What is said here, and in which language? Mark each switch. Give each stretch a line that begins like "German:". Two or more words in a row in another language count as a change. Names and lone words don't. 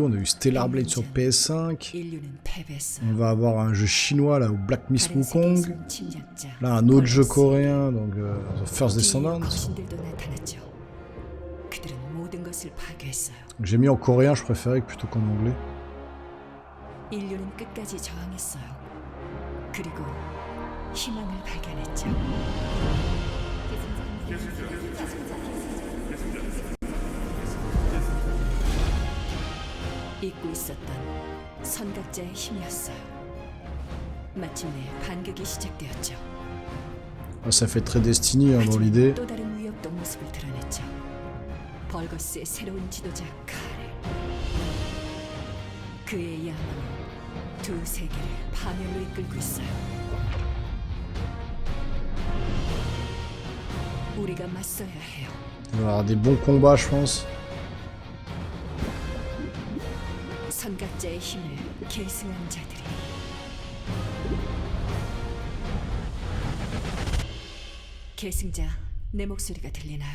French: On a eu Stellar Blade sur PS5. On va avoir un jeu chinois là, au Black Myth Wukong. Là un autre jeu coréen, donc The First Descendant. J'ai mis en coréen, je préférais plutôt qu'en anglais.
Korean: 희망을 발견했죠. 잊고 있었던 선각자의 힘이었어요. 마침내 반격이 시작되었죠.
French: Ça fait très Destiny dans l'idée.
Korean: 또 다른 위협도 모습을 드러냈죠. 벌거스의 새로운 지도자 카레. 그의 야망은 두 세계를 파멸로 이끌고 있어요. 우리가 맞서야 해요.
French: Il va y avoir des bons combats, je pense.
Korean: 선각자의 힘을 계승한 자들이 계승자, 내 목소리가 들리나요?